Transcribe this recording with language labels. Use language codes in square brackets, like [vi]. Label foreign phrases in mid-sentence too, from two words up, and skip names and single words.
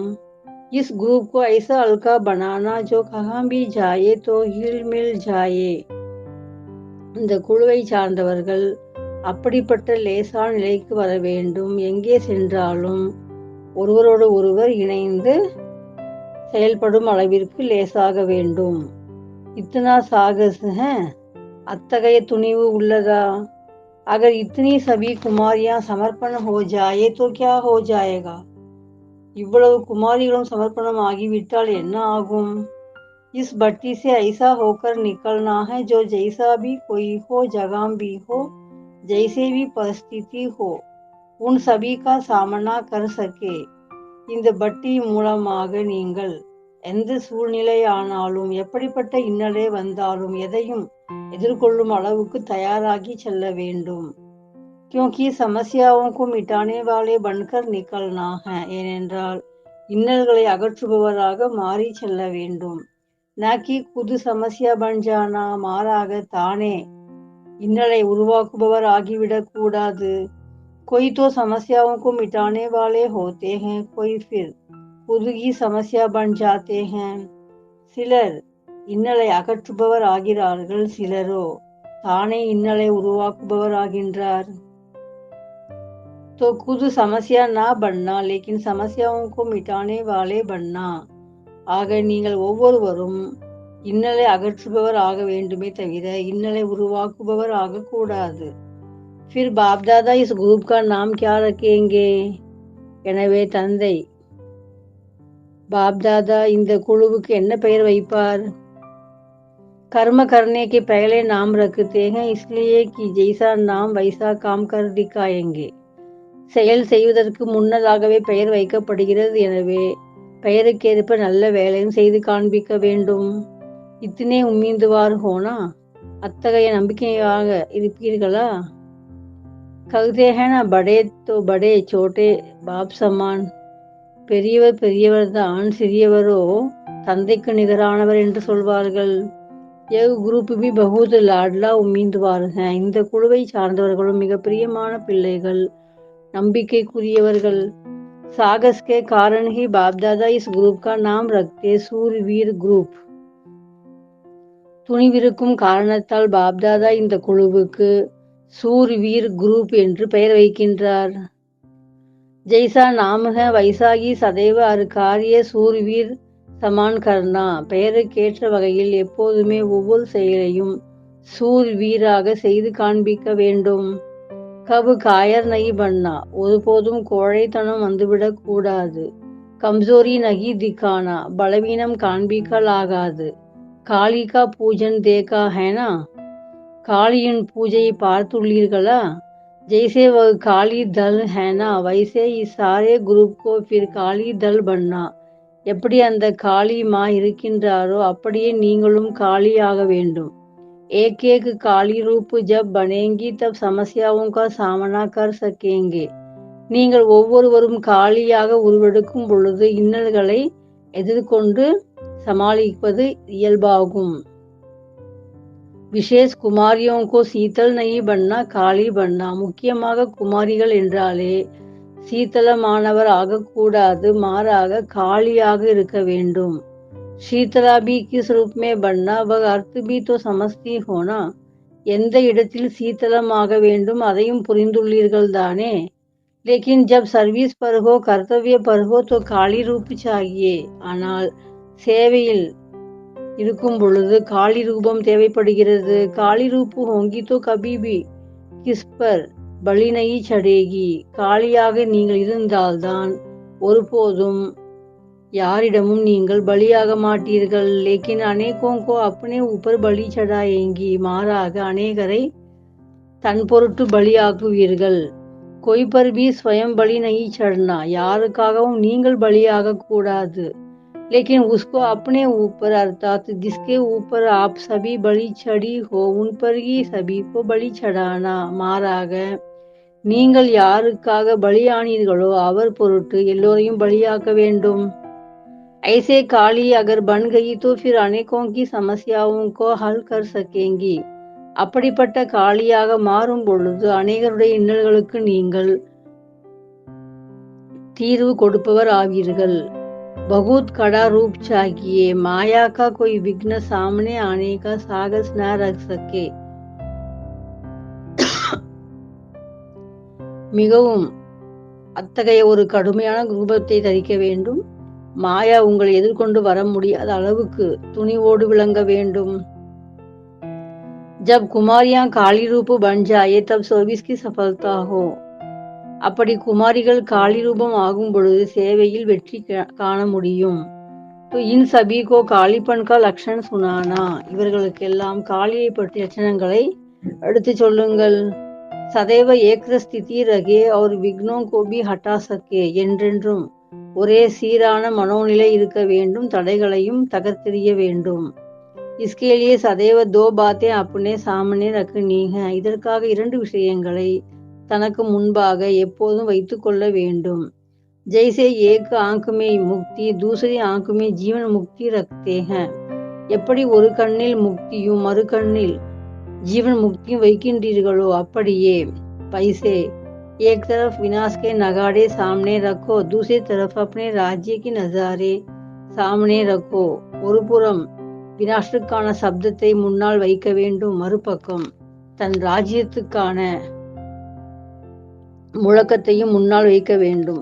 [hi] इस ग्रुप को ऐसा हल्का बनाना जो कहाँ भी जाए तो हिल मिल जाए. [ta] இந்த குழுவை சார்ந்தவர்கள் அப்படிப்பட்ட லேசான நிலைக்கு வர வேண்டும். எங்கே சென்றாலும் ஒருவரோடு ஒருவர் இணைந்து செயல்படும் அளவிற்கு லேசாக வேண்டும். [hi] इतना साहस है, [ta] அத்தகைய துணிவு உள்ளதா. [hi] अगर इतनी सभी कुमारियां समर्पण हो जाए तो क्या हो जाएगा. [ta] இவ்வளவு குமாரிகளும் சமர்ப்பணம் ஆகிவிட்டால் என்ன ஆகும். [hi] इस भट्टी से ऐसा होकर निकलना है जो जैसा भी कोई हो, जगह भी हो, जैसे भी परिस्थिति हो, उन सभी का सामना कर सके. [ta] இந்த பட்டி மூலமாக நீங்கள் எந்த சூழ்நிலையானாலும் எப்படிப்பட்ட இன்னலே வந்தாலும் எதையும் எதிர்கொள்ளும் அளவுக்கு தயாராகி செல்ல வேண்டும். [hi] क्योंकि समस्याओं को मिटाने वाले बनकर निकलना है. [ta] ஏனென்றால் இன்னல்களை அகற்றுபவராக மாறி செல்ல வேண்டும். [hi] ना कि खुद समस्या बन जाना, [ta] மாறாக தானே இன்னலை உருவாக்குபவர் ஆகிவிடக் கூடாது. [hi] कोई तो समस्याओं को मिटाने वाले होते हैं, कोई फिर खुद ही समस्या बन जाते हैं. [ta] சிலர் இன்னலை அகற்றுபவர் ஆகிறார்கள், சிலரோ தானே இன்னலை உருவாக்குபவர் ஆகின்றார். [hi] तो खुद समस्या ना बनना लेकिन समस्याओं को मिटाने वाले बनना. [ta] ஆக நீங்கள் ஒவ்வொருவரும் இன்னலை அகற்றுபவர் ஆக வேண்டுமே தவிர இன்னலை உருவாக்குபவர் ஆகக்கூடாது. [hi] फिर बाप दादा इस ग्रुप का नाम क्या रखेंगे. [ta] எனவே தந்தை बाप दादा இந்த குழுவுக்கு என்ன பெயர் வைப்பார். [hi] कर्म करने के पहले नाम रखते हैं इसलिए कि जैसा नाम वैसा काम कर दिखाएंगे. [ta] செயல் செய்வதற்கு முன்னதாகவே பெயர் வைக்கப்படுகிறது. எனவே பெயருக்கேற்ப நல்ல வேலையும் செய்து காண்பிக்க வேண்டும். [hi] इतने उम्मीदवार हो ना, [ta] அத்தகைய நம்பிக்கையாக இருப்பீர்களா. [hi] कहते हैं ना बड़े तो बड़े छोटे बाप समान. [ta] பெரியவர் பெரியவர் தான், சிறியவரோ தந்தைக்கு நிகரானவர் என்று சொல்வார்கள். [hi] यह ग्रुप भी बहुत लाडला उम्मीदवार हैं. [ta] இந்த குழுவை சார்ந்தவர்களும் மிக பிரியமான பிள்ளைகள், நம்பிக்கைக்குரியவர்கள். [hi] सागस के कारण ही बाप दादा इस ग्रुप का नाम रखते सूरवीर ग्रुप. [ta] துணிவிருக்கும் காரணத்தால் பாப் தாதா இந்த குழுவுக்கு सूरवीर ग्रुप என்று பெயர் வைக்கின்றார். [hi] जैसा नाम है वैसा ही सदैव हर कार्य सूरवीर समान करना. [ta] பெயருக்கேற்ற வகையில் எப்போதுமே ஒவ்வொரு செயலையும் சூர்வீராக செய்து காண்பிக்க வேண்டும். [hi] कभी कायर नहीं बनना, [ta] ஒருபோதும் கோழைத்தனம் வந்துவிடக் கூடாது. [hi] कमजोरी नहीं दिखाना, [ta] பலவீனம் காண்பிக்கலாகாது. [hi] काली का पूजन देखा है ना, [ta] காளியின் பூஜையை பார்த்துள்ளீர்களா. [hi] जैसे वह काली दल है ना, वैसे इस सारे ग्रुप को फिर काली दल बनना. [ta] எப்படி அந்த காளி மா இருக்கின்றாரோ அப்படியே நீங்களும் காளியாக வேண்டும். [hi] एक एक काली रूप जब बनेंगी तब समस्याओं का सामना कर सकेंगे. [ta] நீங்கள் ஒவ்வொருவரும் காளியாக உருவெடுக்கும் பொழுது இன்னல்களை எதிர்கொண்டு சமாளிப்பது இயல்பாகும். [hi] विशेष कुमारियों को शीतल नहीं बनना काली बनना. [ta] முக்கியமாக குமாரிகள் என்றாலே சீதளமானவர் ஆகக்கூடாது, மாறாக காளியாக இருக்க வேண்டும். [hi] शीतला भी किस रूप में बनना वह अर्थ भी तो समझती हो ना. [ta] எந்த இடத்தில் சீதளமாக வேண்டும் அதையும் புரிந்துள்ளீர்கள் தானே. [hi] लेकिन जब सर्विस पर हो, कर्तव्य पर हो तो काली रूप चाहिए. [ta] ஆனால் சேவையில் இருக்கும் பொழுது காளி ரூபம் தேவைப்படுகிறது. [hi] काली रूप होंगी तो कभी भी किस पर பலி नहीं चढ़ेगी. [ta] காளியாக நீங்கள் இருந்தால்தான் ஒருபோதும் யாரிடமும் நீங்கள் பலியாக மாட்டீர்கள். [hi] लेकिन अनेकों को अपने ऊपर बलि चढ़ाएंगी. [ta] மாறாக அநேகரை தன் பொருட்டு பலியாக்குவீர்கள். [hi] कोई पर भी स्वयं बलि नहीं चढ़ना. [ta] யாருக்காகவும் நீங்கள் பலியாக கூடாது. [hi] लेकिन उसको अपने ऊपर अर्थात जिसके ऊपर आप सभी बलि चढ़ी हो उन पर ही सभी को बलि चढ़ाना. [ta] மாறாக நீங்கள் யாருக்காக பலியானீர்களோ அவர் பொருட்டு எல்லோரையும் பலியாக்க வேண்டும். [hi] ऐसे काली अगर बन गई तो फिर अनेकों की समस्याओं को हल कर सकेंगी. [ta] அப்படிப்பட்ட காளியாக மாறும் பொழுது அநேகருடைய இன்னல்களுக்கு நீங்கள் தீர்வு கொடுப்பவர் ஆவீர்கள். [hi] बहुत कड़ा रूप चाहिए. माया का कोई विघ्न सामने आने का साहस न रख सके. [ta] மிகவும் அத்தகைய ஒரு கடுமையான ரூபத்தை தரிக்க வேண்டும். மாயா உங்களை எதிர்கொண்டு வர முடியாத அளவுக்கு துணிவோடு விளங்க வேண்டும். [hi] जब कुमारियां काली रूप बन जाए तब सर्विस की सफलता हो. [ta] அப்படி குமாரிகள் காளி ரூபம் ஆகும் பொழுது சேவையில் வெற்றி காண முடியும். [hi] तो इन सभी को कालीपन का लक्षण सुनाना. [ta] இவர்களுக்கெல்லாம் காளியை பற்றிய லட்சணங்களை எடுத்து சொல்லுங்கள். [hi] सदैव एक स्थिति रहे और विघ्नों को भी हटा सके. [ta] என்றென்றும் ஒரே சீரான மனோநிலை இருக்க வேண்டும், தடைகளையும் தகர்த்தெறிய வேண்டும். [hi] इसके लिए सदैव दो बातें अपने सामने रखनी है. [ta] இதற்காக இரண்டு விஷயங்களை தனக்கு முன்பாக எப்போதும் வைத்துக் கொள்ள வேண்டும். [hi] जैसे एक आंख में मुक्ति दूसरी आंख में जीवन मुक्ति रखते हैं. [ta] எப்படி ஒரு கண்ணில் முக்தியும் மறு கண்ணில் ஜீவன் முக்தியும் வைக்கின்றீர்களோ அப்படியே [hi] पैसे एक तरफ विनाश के नगाड़े सामने रखो, दूसरी तरफ अपने राज्य की नजारे सामने रखो. [ta] ஒரு புறம் வினாசத்துக்கான சப்தத்தை முன்னால் வைக்க வேண்டும், மறுபக்கம் தன் ராஜ்யத்துக்கான முழக்கத்தையும் முன்னால் வைக்க வேண்டும்.